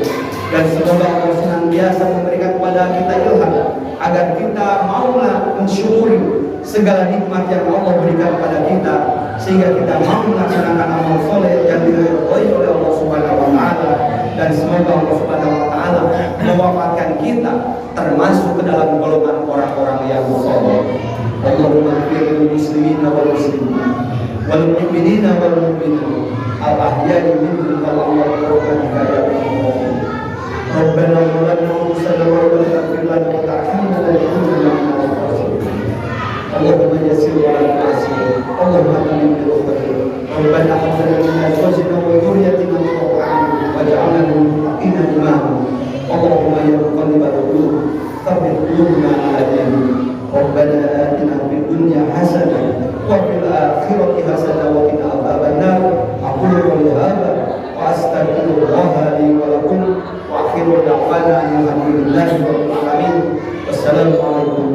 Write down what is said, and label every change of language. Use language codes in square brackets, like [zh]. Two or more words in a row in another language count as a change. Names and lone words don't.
[id] Dan semoga Allah senantiasa memberikan kepada kita ilham agar kita maulah mensyukuri segala nikmat yang Allah berikan kepada kita, sehingga kita mau melaksanakan amal soleh yang diridhoi oleh Allah [ar] سبحانه وتعالى. [id] Dan semoga Allah [ar] سبحانه وتعالى [id] mewafatkan kita termasuk ke dalam golongan orang-orang yang saleh. [ar] اللهم اغفر للمسلمين والمسلمات والمؤمنين والمؤمنات الأحياء منهم والأموات رحمتك يا الله. ربنا ظلمنا أنفسنا ولا تغفر لنا وترحمنا لنكونن من الخاسرين. اللهم يسر ولا تعسر. اللهم آمين برحمتك. ربنا هب لنا من أزواجنا وذرياتنا قرة أعين واجعلنا للمتقين إماما. اللهم يا مقلب القلوب ثبت قلوبنا على دينك. ربنا آتنا في الدنيا حسنة وفي الآخرة حسنة وقنا عذاب النار. أقول قولي هذا وأستغفر الله لي ولكم وآخر دعوانا الحمد لله رب العالمين. والسلام عليكم